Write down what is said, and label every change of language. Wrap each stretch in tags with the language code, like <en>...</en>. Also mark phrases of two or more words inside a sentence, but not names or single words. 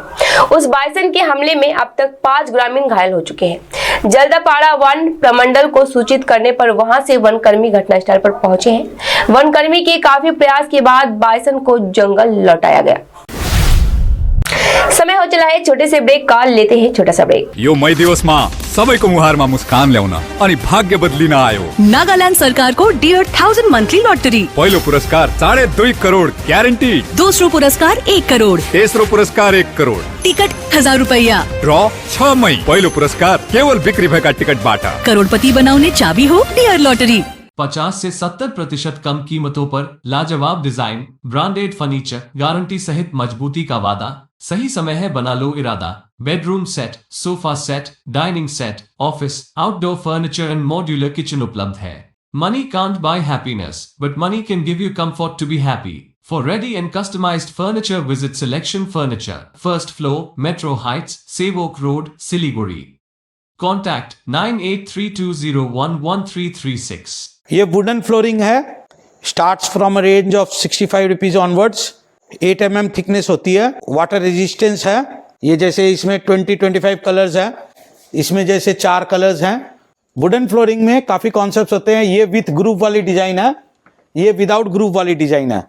<hi>उस बाइसन के हमले में अब तक 5 ग्रामीण घायल हो चुके हैं। जल्दापाड़ा वन प्रमंडल को सूचित करने पर वहां से वनकर्मी घटनास्थल पर पहुंचे हैं। वनकर्मी के काफी प्रयास के बाद बाइसन को जंगल लौटाया गया। समय हो चला है छोटे से ब्रेक का, लेते हैं छोटा सा ब्रेक।</hi> <ne>यो मई दिवस में सबैको मुहारमा मुस्कान ल्याउन अनि भाग्य बदलिन आयो। नागालैंड सरकार को डियर 1000 मंथली लॉटरी। पहिलो पुरस्कार 2.5 करोड़ ग्यारंटी। दूसरो पुरस्कार 1 करोड़। तेस्रो पुरस्कार 1 करोड़। टिकट 1000 रुपया। ड्रॉ 6 मई। पहिलो पुरस्कार केवल बिक्री भएका टिकटबाट। करोड़पति बनाउने चाबी हो डियर लॉटरी।</ne> <hi>50 से 70% कम कीमतों पर लाजवाब डिजाइन, ब्रांडेड फर्नीचर, गारंटी सहित मजबूती का वादा। सही समय है, बना लो इरादा। बेडरूम सेट, सोफा सेट, डाइनिंग सेट, ऑफिस,</hi> <en>outdoor furniture and modular kitchen</en> <hi>उपलब्ध है।</hi> <en>money can't buy happiness, but money can give you comfort to be happy. For ready and customized furniture, visit Selection Furniture, first floor, Metro Heights, Sevok Road, Siliguri. Contact 9832011336.</en> <hi>ये वुडन फ्लोरिंग है,</hi> <en>starts from range of 65 rupees onwards.</en> <hi>8 mm थिकनेस होती है,</hi> <en>water resistance</en> <hi>है। ये जैसे इसमें 20-25 कलर्स है, इसमें जैसे 4 कलर्स हैं। वुडन फ्लोरिंग में काफी कॉन्सेप्ट्स होते हैं। ये</hi> <en>with group</en> <hi>वाली डिजाइन है, ये</hi> <en>without group</en> <hi>वाली डिजाइन है।</hi>